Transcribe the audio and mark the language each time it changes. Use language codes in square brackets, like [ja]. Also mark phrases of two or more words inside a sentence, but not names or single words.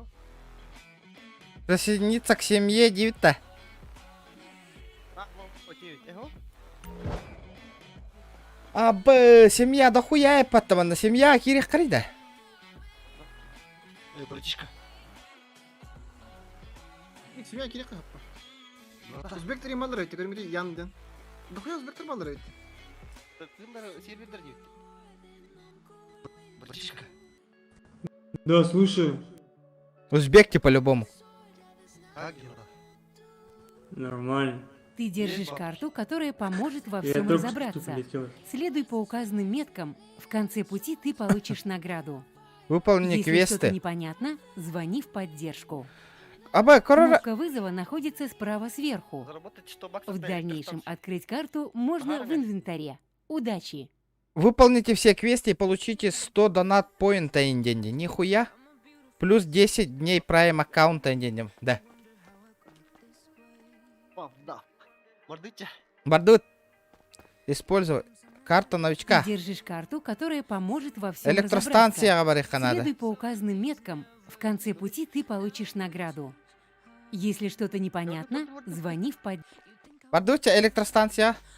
[ru] Присоединиться к семье Дивита. Окей, ага. Семья дохуя потом на семья Кирих Крида. Братишка. Семья Кирика. [ky] Узбектер маллар айтты, көрмөдө яндын. Дохуя узбектер маллар айтты. [ru] Сервер нет. Братишка. Да, слушаю. Узбекки по-любому. Как дела? Нормально. Ты держишь карту, которая поможет во Я всем только что разобраться. прилетел. Следуй по указанным меткам. В конце пути ты получишь награду. Выполни Если квесты. что-то непонятно, звони в поддержку. Корора... Кнопка вызова находится справа сверху. Заработать 100 баксов. В дальнейшем открыть карту можно в инвентаре. Удачи! Выполните все квесты и получите 100 донат поинта инденди. Нихуя. Плюс 10 дней прайм аккаунта инденди. Да. Да. Мордыте. Бардут. Используй. Карта новичка. Ты держишь карту, которая поможет во всем Электростанция, разобраться. говорит, надо. Следуй по указанным меткам. В конце пути ты получишь награду. Если что-то непонятно, звони в поддержку. Бардутя, электростанция.